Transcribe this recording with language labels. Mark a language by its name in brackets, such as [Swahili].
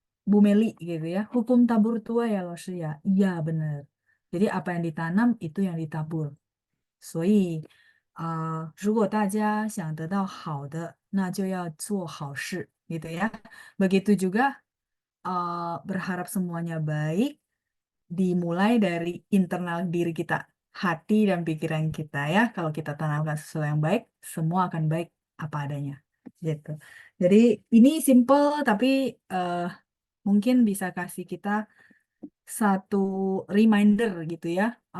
[Indonesian] Bu Meli gitu ya, hukum tabur tua ya Laoshi ya. Iya benar. Jadi apa yang ditanam itu yang ditabur. [Chinese] 所以如果大家想得到好的，那就要做好事 [Indonesian] gitu ya. Begitu juga berharap semuanya baik dimulai dari internal diri kita, hati dan pikiran kita ya. Kalau kita tanamkan sesuatu yang baik, semua akan baik apa adanya. Gitu. Jadi ini simple tapi mungkin bisa kasih kita satu reminder gitu ya.